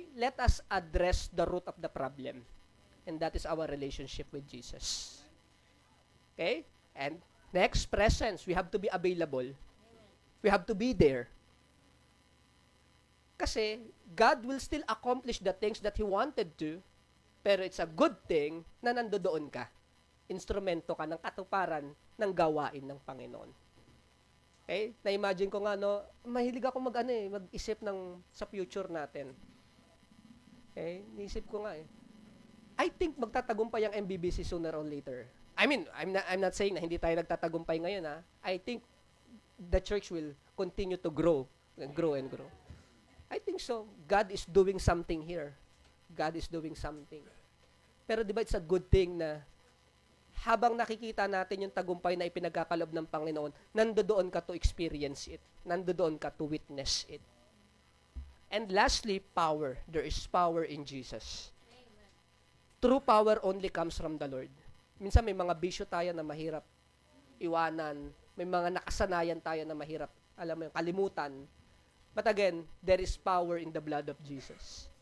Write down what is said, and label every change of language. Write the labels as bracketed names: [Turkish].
[English] Let us address the root of the problem. And that is our relationship with Jesus. Okay? And next, presence. We have to be available. We have to be there. Kasi, God will still accomplish the things that He wanted to, pero it's a good thing [Filipino] na nandoon ka. Instrumento ka ng katuparan ng gawain ng Panginoon. Okay? Na-imagine ko nga, no, mahilig ako mag-isip sa future natin. Okay? Niisip ko nga [English] I think [Filipino] magtatagumpay ang MBBC [English] sooner or later. I mean, I'm not saying [Filipino] na hindi tayo nagtatagumpay ngayon, ha. [English] I think the church will continue to grow and grow and grow. I think so. God is doing something here. God is doing something. [Filipino] Pero di ba [English] it's a good thing [Filipino] na habang nakikita natin yung tagumpay na ipinagkakalob ng Panginoon, nandoon ka [English] to experience it. [Filipino] Nandoon ka [English] to witness it. And lastly, power. There is power in Jesus. Amen. True power only comes from the Lord. [Filipino] Minsan may mga bisyo tayo na mahirap iwanan. May mga nakasanayan tayo na mahirap, kalimutan. [English] But again, there is power in the blood of Jesus.